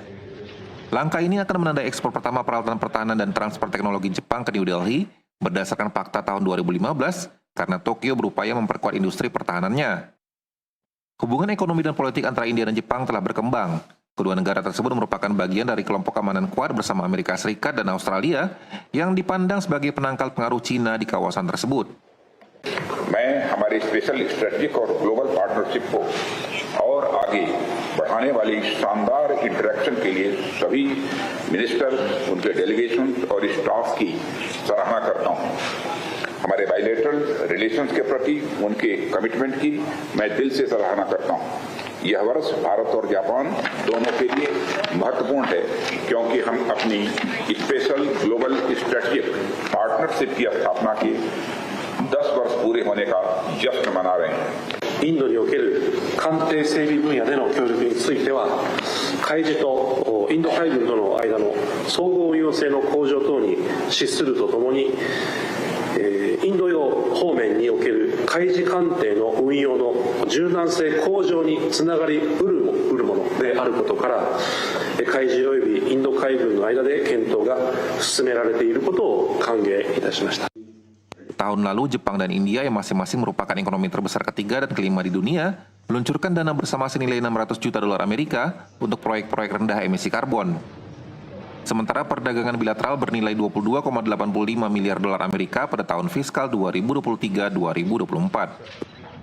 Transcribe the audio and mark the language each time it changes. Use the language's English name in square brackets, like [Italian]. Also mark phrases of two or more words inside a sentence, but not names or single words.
[Indonesian] Langkah ini akan menandai ekspor pertama peralatan pertahanan dan transfer teknologi Jepang ke New Delhi berdasarkan fakta tahun 2015 karena Tokyo berupaya memperkuat industri pertahanannya. Hubungan ekonomi dan politik antara India dan Jepang telah berkembang. Kedua negara tersebut merupakan bagian dari kelompok keamanan Quad bersama Amerika Serikat dan Australia yang dipandang sebagai penangkal pengaruh Cina di kawasan tersebut. [Hindi] मैं हमारी [English] special strategic [Hindi] और [English] global partnership [Hindi] को और आगे बढ़ाने वाली शानदार इंटरेक्शन के लिए सभी मिनिस्टर, उनके डेलीगेशन और स्टाफ की सराहना करता हूं। हमारे [English] bilateral relations [Hindi] के प्रति उनके कमिटमेंट की मैं दिल से सराहना करता हूं। यह वर्ष भारत और जापान दोनों के लिए महत्वपूर्ण है क्योंकि हम अपनी [English] special global strategic partnership [Hindi] की स्थापना के 10 वर्ष पूरे होने का जश्न मना रहे हैं। [Japanese] インドにおける艦艇整備分野での協力については、海事とインド海軍との間の相互運用性の向上等に資するとともに、インド洋方面における海事艦艇の運用の柔軟性向上につながりうるものであることから、海事及びインド海軍の間で検討が進められていることを歓迎いたしました。 [Indonesian] Tahun lalu, Jepang dan India yang masing-masing merupakan ekonomi terbesar ketiga dan kelima di dunia, meluncurkan dana bersama senilai 600 juta dolar Amerika untuk proyek-proyek rendah emisi karbon. Sementara perdagangan bilateral bernilai 22,85 miliar dolar Amerika pada tahun fiskal 2023-2024.